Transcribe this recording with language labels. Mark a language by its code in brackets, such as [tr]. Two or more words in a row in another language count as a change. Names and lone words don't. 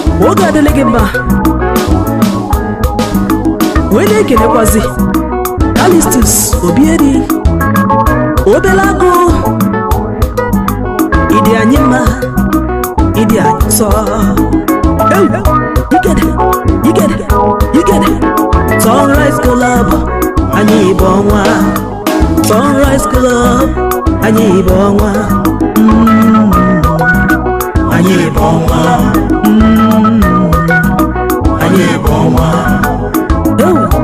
[ig] Oge adịla gị mma. Wee na-ekelekwazi Calistus Obieri, Obele Agụ, ịdị anyị mma, ịdị anyị nsọ. [en] Hey, you get it, you get it, you get it. [ig] Sunrise Club, anyị bụ ọnwa. Sunrise Club, anyị bụ ọnwa. Mm. Anyị bụ ọnwa. Mm. Anyị bụ ọnwa. Oh.